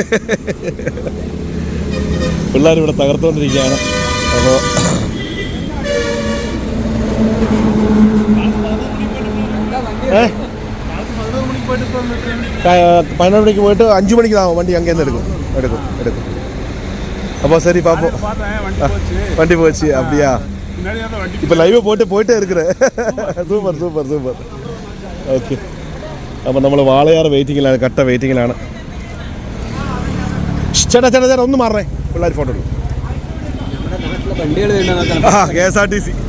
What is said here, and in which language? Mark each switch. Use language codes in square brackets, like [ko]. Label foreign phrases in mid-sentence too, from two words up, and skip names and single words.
[ml] പിള്ളേരിവിടെ തകർത്തുകൊണ്ടിരിക്കുകയാണ്. അപ്പോൾ 11 മണിക്ക് പോയിട്ട് 5 മണിക്ക് താമോ വണ്ടി അങ്ങേ എടുക്കും. [ta] அப்போ சரி பார்ப்போம். வண்டி போச்சு அப்படியா? இப்போ லைவ் போயிட்டே இருக்கிறேன். [ml] സൂപ്പർ. ഓക്കെ, അപ്പോൾ നമ്മൾ വാളയാർ വെയിറ്റിങ്ങിലാണ്, കട്ട വെയിറ്റിങ്ങിലാണ്. ചേട്ടാ ഒന്ന് മാറണേ, പിള്ളേർ ഫോട്ടോ എടുക്കും. KSRTC